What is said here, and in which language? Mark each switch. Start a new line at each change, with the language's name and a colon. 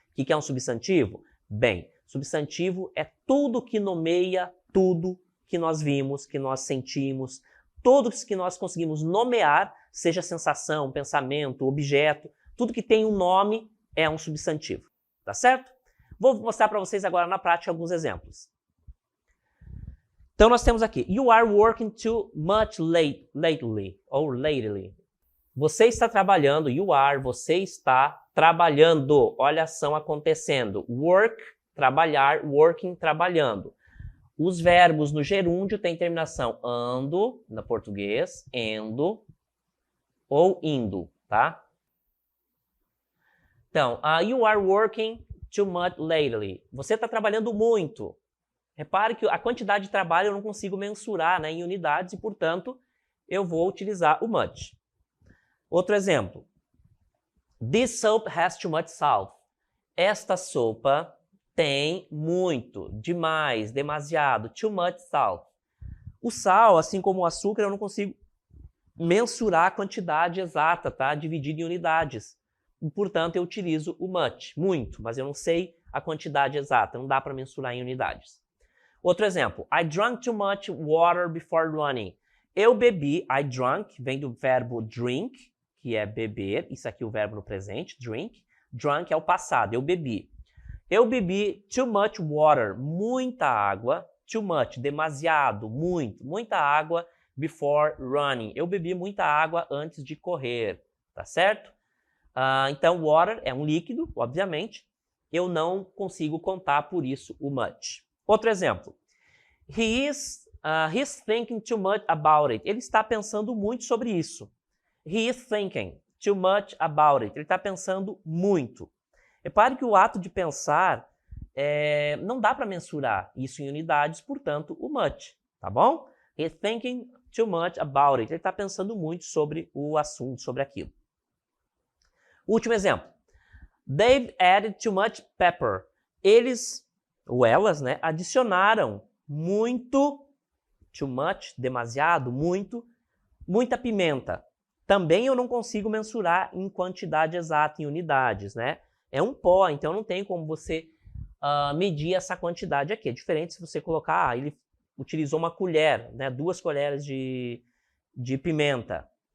Portuguese: O que é um substantivo? Bem, substantivo é tudo que nomeia tudo que nós vimos, que nós sentimos, todos que nós conseguimos nomear, seja sensação, pensamento, objeto, tudo que tem um nome é um substantivo, tá certo? Vou mostrar para vocês agora na prática alguns exemplos. Então nós temos aqui,
English: you are working too much lately, ou lately.
Portuguese: Você está trabalhando, você está trabalhando, olha a ação acontecendo. Work, trabalhar, working, trabalhando. Os verbos no gerúndio têm terminação ando, na português, endo ou indo, tá? Então,
English: you are working too much lately.
Portuguese: Você está trabalhando muito. Repare que a quantidade de trabalho eu não consigo mensurar, né, em unidades e, portanto, eu vou utilizar o much. Outro exemplo.
English: This soap has too much salt.
Portuguese: Esta sopa tem muito, demais, demasiado,
English: too much salt.
Portuguese: O sal, assim como o açúcar, eu não consigo mensurar a quantidade exata, tá? Dividido em unidades. E, portanto, eu utilizo o much, muito, mas eu não sei a quantidade exata, não dá para mensurar em unidades. Outro exemplo.
English: I drank too much water before running.
Portuguese: Eu bebi,
English: I drank,
Portuguese: vem do verbo
English: drink,
Portuguese: que é beber, isso aqui é o verbo no presente, drink. Drunk é o passado, eu bebi. Eu bebi
English: too much water,
Portuguese: muita água. Too much, demasiado, muita água
English: before running.
Portuguese: Eu bebi muita água antes de correr, tá certo? Então, water é um líquido, obviamente. Eu não consigo contar por isso o much. Outro exemplo.
English: He's thinking too much about it.
Portuguese: Ele está pensando muito sobre isso.
English: He is thinking too much about it.
Portuguese: Ele está pensando muito. Repare que o ato de pensar não dá para mensurar isso em unidades, portanto, o much, tá bom?
English: He is thinking too much about it.
Portuguese: Ele está pensando muito sobre o assunto, sobre aquilo. Último exemplo.
English: They've added too much pepper.
Portuguese: Eles, ou elas, né, adicionaram muito, too much, demasiado, muita pimenta. Também eu não consigo mensurar em quantidade exata, em unidades, né? É um pó, então não tem como você medir essa quantidade aqui. É diferente se você colocar, ele utilizou uma colher, né, 2 colheres de pimenta.